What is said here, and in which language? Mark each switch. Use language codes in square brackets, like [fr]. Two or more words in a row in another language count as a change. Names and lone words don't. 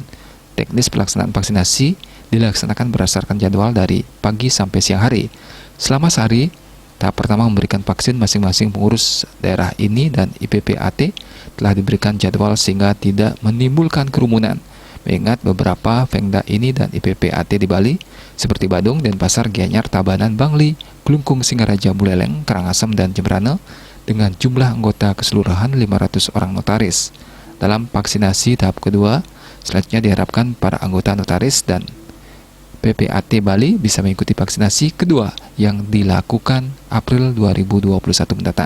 [id] Teknis pelaksanaan vaksinasi dilaksanakan berdasarkan jadwal dari pagi sampai siang hari. Selama sehari, tahap pertama memberikan vaksin masing-masing pengurus daerah INI dan IPPAT telah diberikan jadwal sehingga tidak menimbulkan kerumunan. Mengingat beberapa Pemda INI dan IPPAT di Bali seperti Badung, Denpasar, Gianyar, Tabanan, Bangli, Klungkung, Singaraja, Buleleng, Karangasem, dan Jembrana dengan jumlah anggota keseluruhan 500 orang notaris. Dalam vaksinasi tahap kedua, selanjutnya diharapkan para anggota notaris dan PPAT Bali bisa mengikuti vaksinasi kedua yang dilakukan April 2021 mendatang.